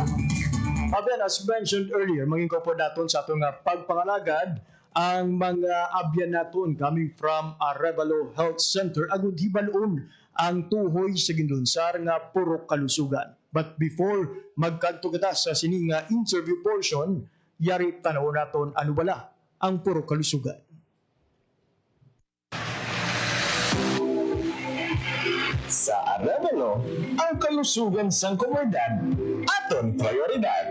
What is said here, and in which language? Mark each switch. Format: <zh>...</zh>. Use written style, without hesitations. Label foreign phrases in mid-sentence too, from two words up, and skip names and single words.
<hil>Abyan,</hil> <en>as mentioned earlier,</en> <hil>maging po natin sa itong pagpangalagad ang mga abyan natin</hil> <en>coming from</en> <hil>Arevalo Health Center. Agud hibalon ang tuhoy sa ginlunsar nga puro kalusugan.</hil> <en>But before</en> <hil>magkanto kita sa sining</hil> <en>interview portion,</en> <hil>yari tanaw natin ano bala ang puro kalusugan. Sa Arevalo, ang kalusugan sang komunidad aton prioridad.</hil>